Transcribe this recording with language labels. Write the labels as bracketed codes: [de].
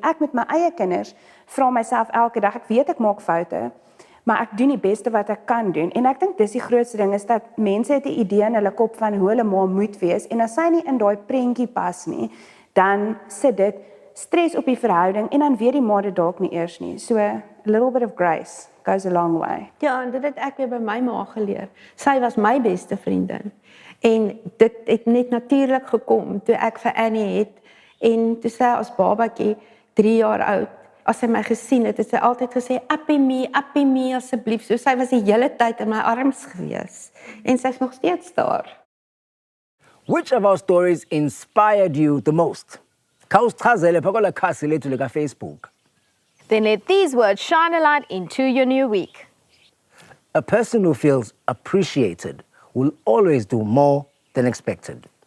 [af] Ek met my eie kinders vra myself elke dag, ek weet ek maak foute, maar ek doen die beste wat ek kan doen en ek dink dis die grootste ding is dat mense het 'n idee in hulle kop van hoe hulle ma moet wees en as sy nie in daai prentjie pas nie, dan sit dit stres op die verhouding en dan weet die ma dit dalk nie eers nie. [en] So a little bit of grace goes a long way. [af] Ja, en dit het ek weer by my ma geleer. Sy was my beste vriendin. En dit het net natuurlik gekom toe ek vir Annie het en toe sy as babatjie 3 jaar oud, as sy my gesien het sy altyd gesê appie me asseblief. So sy was die hele tyd in my arms gewees en sy's nog steeds daar. [en] Which of our stories inspired you the most? [xh] Khawusichazele phaa kwelaa khasi lethu lika-Facebook. [en] Then let these words shine a light into your new week. A person who feels appreciated will always do more than expected.